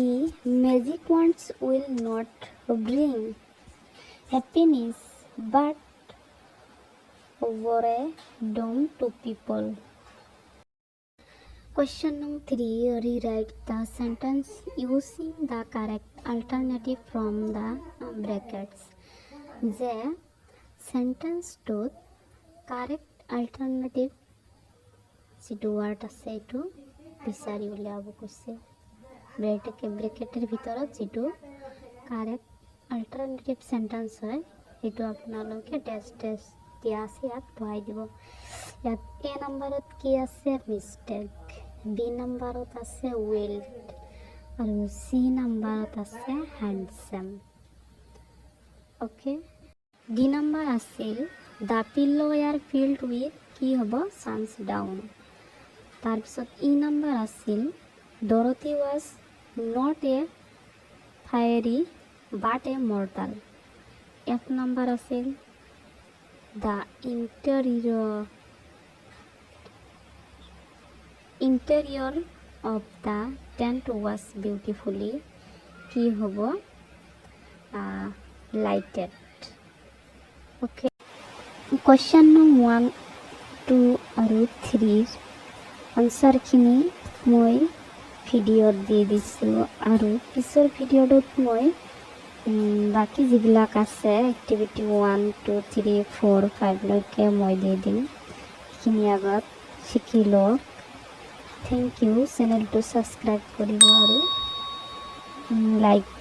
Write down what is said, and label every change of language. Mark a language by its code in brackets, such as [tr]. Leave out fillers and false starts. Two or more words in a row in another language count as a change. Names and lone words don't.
[en] Magic wands will not bring happiness but boredom to people. Question number 3. Rewrite the sentence using the correct alternative from the brackets. The sentence to correct alternative [as] যিটো ওয়ার্ড আছে এইটো বিচাৰি উলিয়াব কৈছে ব্ৰেকেটেৰ ভিতৰত যিটো [en] correct alternative sentence [as] হয় এইটো আপোনালোকে ডেশ দিয়া আছে ইয়াত ভৰাই দিব ইয়াত এ নম্বৰত কি আছে মিস্টেক বি নম্বৰত আছে উইল্ড আৰু সি নম্বৰত আছে হ্যান্ডসাম ওকে ডি নম্বৰ আছিল [en] the pillow are filled with [as] কি হ'ব [en] suns down [as] তাৰপিছত ই নম্বৰ আছিল [en] Dorothy was not a fairy but a mortal. F number আছিল the interior of the tent was beautifully [as] কি হ'ব [en] lighted. Okay. Question number 1, 2 [as] আৰু 3 আনসাৰখিনি মই ভিডিঅ'ত দি দিছোঁ আৰু পিছৰ ভিডিঅ'টোত মই বাকি যিবিলাক আছে এক্টিভিটি 1, 2, 3, 4, 5 লৈকে মই দি দিম সেইখিনি আগত শিকি লওক [en] thank you [as] চেনেলটো ছাবস্ক্ৰাইব কৰিব আৰু লাইক